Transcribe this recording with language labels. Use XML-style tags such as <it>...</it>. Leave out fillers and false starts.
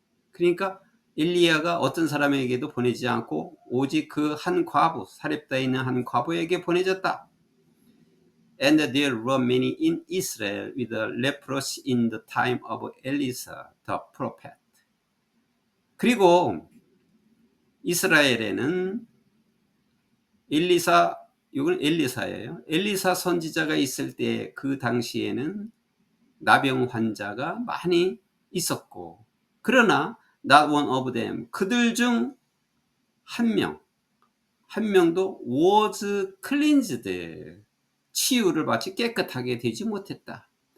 <ko>그러니까 엘리야가 어떤 사람에게도 보내지 않고 오직 그 한 과부, 사렙다에 있는 한 과부에게 보내졌다.</ko> <en>And there were many in Israel with leprosy in the time of Elisha the prophet.</en> <ko>그리고 이스라엘에는 이건 엘리사예요. 엘리사 선지자가 있을 때 그 당시에는 나병 환자가 많이 있었고 그러나</ko> <en>not one of them,</en> <ko>그들 중 한 명도</ko> <en>was cleansed,</en> <ko>치유를 받지 깨끗하게 되지 못했다.</ko>